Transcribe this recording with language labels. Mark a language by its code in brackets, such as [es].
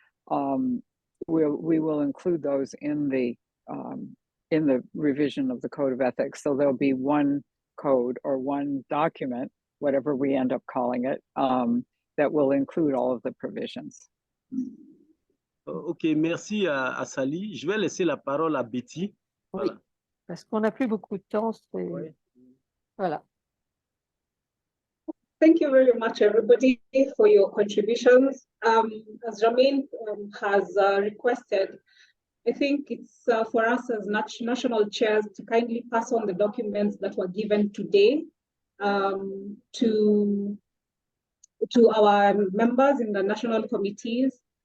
[en] We will include those in the revision of the Code of Ethics. So there'll be one code or one document, whatever we end up calling it, that will include all of the provisions. [fr] Ok, merci à Sally. Je vais laisser la parole à Betty. Oui, parce qu'on n'a plus beaucoup de temps. Oui. Voilà. [en] Thank you very much, everybody, for your contributions. As Jermaine has requested, I think it's for us as national chairs to kindly pass on the documents that were given today to our members in the national committees.